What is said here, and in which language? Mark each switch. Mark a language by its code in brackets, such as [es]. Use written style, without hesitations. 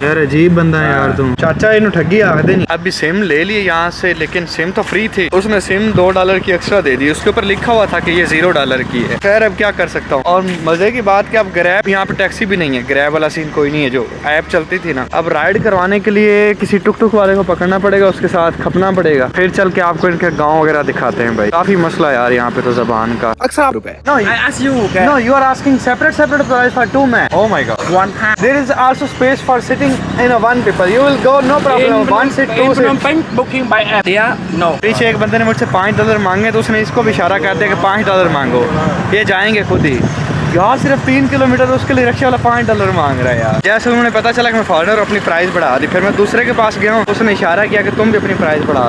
[hi] यार अजीब बंदा है यार तुम। चाचा इन्हों ठगी आखदे नहीं। अभी सिम ले लिए यहाँ से, लेकिन सिम तो फ्री थी, उसने सिम $2 की एक्स्ट्रा दे दी, उसके ऊपर लिखा हुआ था कि ये $0 की है। खैर अब क्या कर सकता हूँ। और मजे की बात कि अब ग्रैब यहाँ पे टैक्सी भी नहीं है, ग्रैब वाला सीन कोई नहीं है, जो ऐप चलती थी ना। अब राइड करवाने के लिए किसी टुक टुक वाले को पकड़ना पड़ेगा, उसके साथ खपना पड़ेगा, फिर चल के आपको इनके गाँव वगैरह दिखाते हैं भाई। काफी मसला यार यहाँ पे तो जबान का। अक्सर रुपए [en] No, you are asking separate price for 2 men. Oh my god. One. There is also space for sitting in a 1 people. You will go no problem. 1 seat, 2 seat. Booking by app. Yeah, no. [hi] पीछे एक बंदे ने मुझसे $5 मांगे, तो उसने इसको भी इशारा कर दिया कि $5 मांगो, ये जाएंगे खुद ही। यार सिर्फ 3 किलोमीटर, उसके लिए रिक्शे वाला $5 मांग रहा है यार। जैसे उन्होंने पता चला कि मैं फॉरेनर, अपनी प्राइस बढ़ा दी। फिर मैं दूसरे के पास गया हूँ, उसने इशारा किया कि तुम भी अपनी प्राइस बढ़ा।